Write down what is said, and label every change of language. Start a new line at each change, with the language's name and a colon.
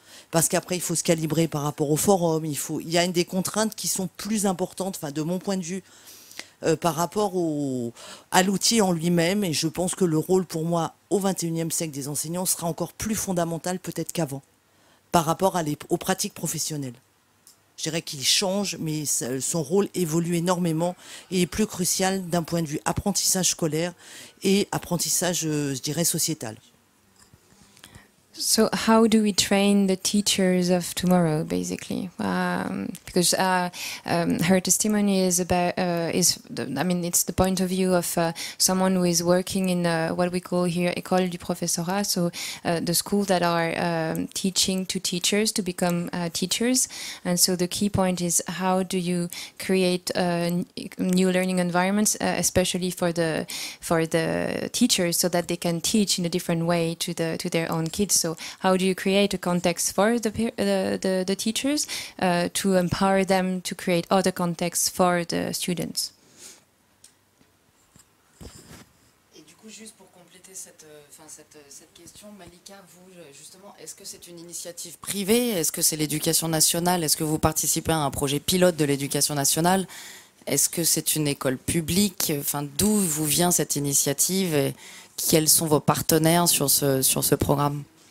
French: parce qu'après il faut se calibrer par rapport au forum, il y a des contraintes qui sont plus importantes, enfin de mon point de vue, par rapport à l'outil en lui-même, et je pense que le rôle pour moi au XXIe siècle des enseignants sera encore plus fondamental peut-être qu'avant, par rapport aux pratiques professionnelles. Je dirais qu'il change, mais son rôle évolue énormément et est plus crucial d'un point de vue apprentissage scolaire et apprentissage, je dirais, sociétal.
English: So how do we train the teachers of tomorrow, basically? Because her testimony is about it's the point of view of someone who is working in what we call here école du professorat, so the school that are teaching to teachers to become teachers. And so the key point is, how do you create new learning environments, especially for the teachers, so that they can teach in a different way to their own kids. So how do you create a context for the teachers to empower them to create other contexts for the students?
French: Et du coup, juste pour compléter cette question, Malika, vous, justement, est-ce que c'est une initiative privée? Est-ce que c'est l'éducation nationale? Est-ce que vous participez à un projet pilote de l'éducation nationale? Est-ce que c'est une école publique? Enfin, d'où vous vient cette initiative et quels sont vos partenaires sur ce programme?